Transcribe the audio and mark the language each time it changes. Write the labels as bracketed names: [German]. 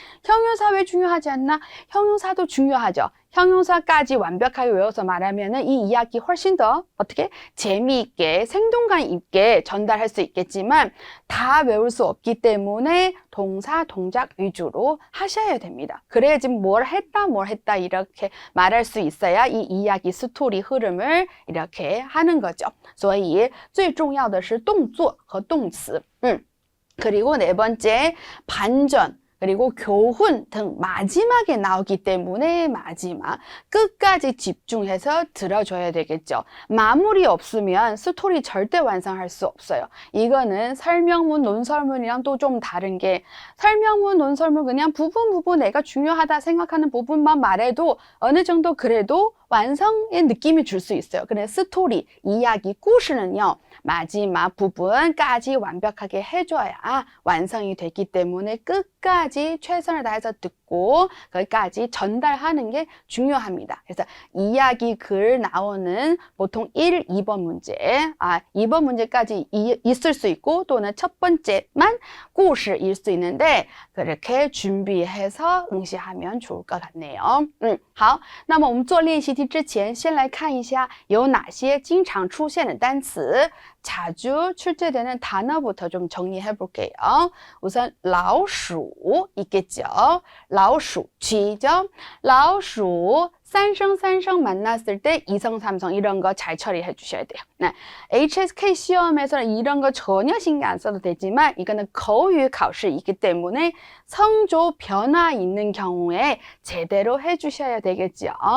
[Korean] 형용사 왜 중요하지 않나? 형용사도 중요하죠. 형용사까지 완벽하게 외워서 말하면은 이 이야기 훨씬 더 어떻게 재미있게 생동감 있게 전달할 수 있겠지만 다 외울 수 없기 때문에 동사, 동작 위주로 하셔야 됩니다. 그래야지 뭘 했다 이렇게 말할 수 있어야 이 이야기 스토리 흐름을 이렇게 하는 거죠. [Chinese] 所以最重要的是动作和动词. [Korean] 그리고 네 번째 반전. 그리고 교훈 등 마지막에 나오기 때문에 마지막 끝까지 집중해서 들어줘야 되겠죠. 마무리 없으면 스토리 절대 완성할 수 없어요. 이거는 설명문, 논설문이랑 또 좀 다른 게 설명문, 논설문 그냥 부분 내가 중요하다 생각하는 부분만 말해도 어느 정도 그래도 완성의 느낌이 줄 수 있어요. 근데 스토리, 이야기,故事는요. 마지막 부분까지 완벽하게 해줘야 완성이 되기 때문에 끝까지 최선을 다해서 듣고 거기까지 전달하는 게 중요합니다. 그래서 이야기 글 나오는 보통 1, 2번 문제 2번 문제까지 있을 수 있고 또는 첫 번째만 故事일 수 있는데 그렇게 준비해서 응시하면 좋을 것 같네요. [Chinese] 好，那么我们做练习题之前先来看一下有哪些经常出现的单词 [Korean] 자주 출제되는 단어부터 좀 정리해 볼게요. 우선 老鼠 있겠죠. 老鼠 쥐죠. 老鼠 三声 만났을 때 이성, 삼성 이런 거 잘 처리해 주셔야 돼요. 네. HSK 시험에서는 이런 거 전혀 신경 안 써도 되지만 이거는 거의考试이기 때문에 성조 변화 있는 경우에 제대로 해 주셔야 되겠죠.